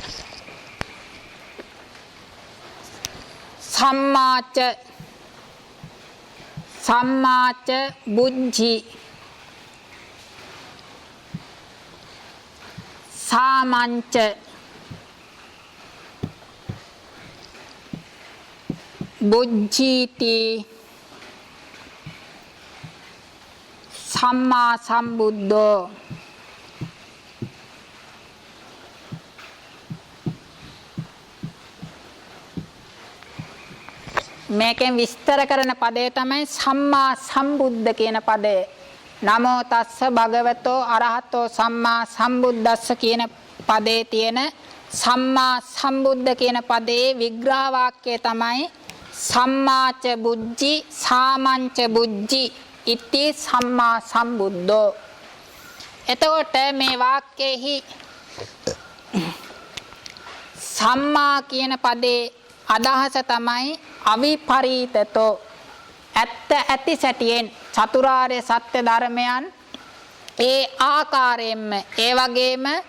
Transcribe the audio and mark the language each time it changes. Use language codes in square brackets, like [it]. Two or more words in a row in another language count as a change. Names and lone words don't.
[pi] සම්මාච බුද්ධි සාමංච බුද්ධීති සම්මා සම්බුද්ධෝ. [si] මේකෙන් විස්තර කරන පදය තමයි සම්මා සම්බුද්ධ කියන පදය. [pi] නමෝ තස්ස භගවතෝ අරහතෝ සම්මා සම්බුද්දස්ස [si] කියන පදේ තියෙන සම්මා සම්බුද්ධ කියන පදේ විග්‍රහ වාක්‍යය තමයි [pi] සම්මාච බුද්ධි සාමංච බුද්ධි ඉති සම්මා සම්බුද්ධෝ. [si] එතකොට මේ වාක්‍යෙහි සම්මා කියන පදේ අදහස තමයි අවිපරීතතෝ, ඇත්ත ඇති සැටියෙන් චතුරාර්ය සත්‍ය ධර්මයන් ඒ ආකාරයෙන්ම, ඒ වගේම